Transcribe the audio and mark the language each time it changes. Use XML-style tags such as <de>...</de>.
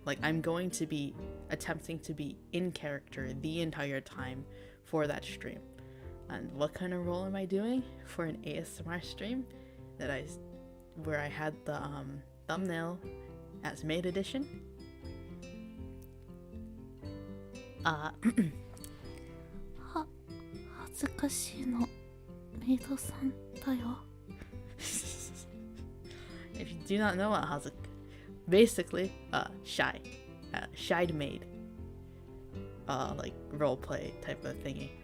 <en>Like, I'm going to be attempting to be in character the entire time for that stream. And what kind of role am I doing for an ASMR stream where I had the thumbnail as maid edition?</en> <ja>恥ずかしいのメイドさんだよ</ja> <en>If you do not know what Hazuka, basically, shied maid, like roleplay type of thingy.</en>